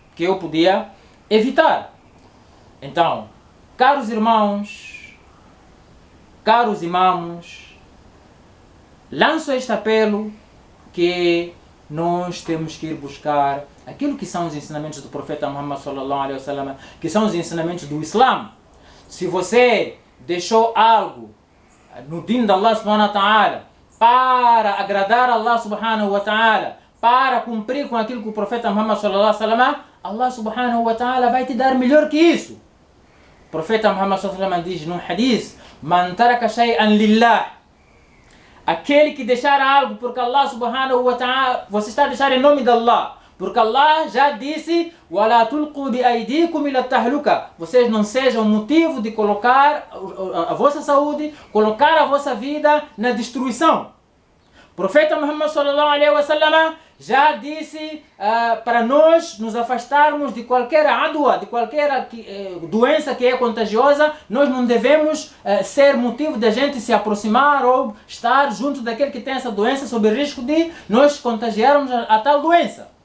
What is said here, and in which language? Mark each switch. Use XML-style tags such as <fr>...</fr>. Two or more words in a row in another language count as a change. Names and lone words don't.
<pt>Então, caros irmãos, caros imãos, lanço este apelo que nós temos que ir buscar aquilo que são os ensinamentos do profeta Muhammad</pt> <ar>صلى الله عليه وسلم,</ar> <pt>que são os ensinamentos do Islã. Se você deixou algo no din de Allah</pt> <ar>سبحانه وتعالى</ar> <pt>para agradar Allah</pt> <ar>سبحانه وتعالى,</ar> <pt>para cumprir com aquilo que o profeta Muhammad</pt> <ar>صلى الله عليه وسلم,</ar> <pt>Allah</pt> <ar>سبحانه وتعالى</ar> <pt>vai te dar melhor que isso. O profeta Muhammad</pt> <ar>صلى الله عليه وسلم</ar> <pt>diz no hadith:</pt> <ar>"من ترك شيئا لله",</ar> <pt>aquele que deixar algo porque Allah</pt> <ar>سبحانه وتعالى,</ar> <pt>você está a deixar em nome de Allah, porque Allah já disse:</pt> <ar>"ولا تلقوا بأيديكم إلى التهلكة",</ar> <pt>vocês não sejam motivo de colocar a vossa saúde, colocar a vossa vida na destruição. O profeta Muhammad</pt> <ar>صلى الله عليه وسلم</ar> <pt>já disse para nós nos afastarmos de qualquer adwa, de qualquer doença que é contagiosa. Nós não devemos ser motivo de a gente se aproximar ou estar junto daquele que tem essa doença, sob risco de nós contagiarmos a tal doença.</pt>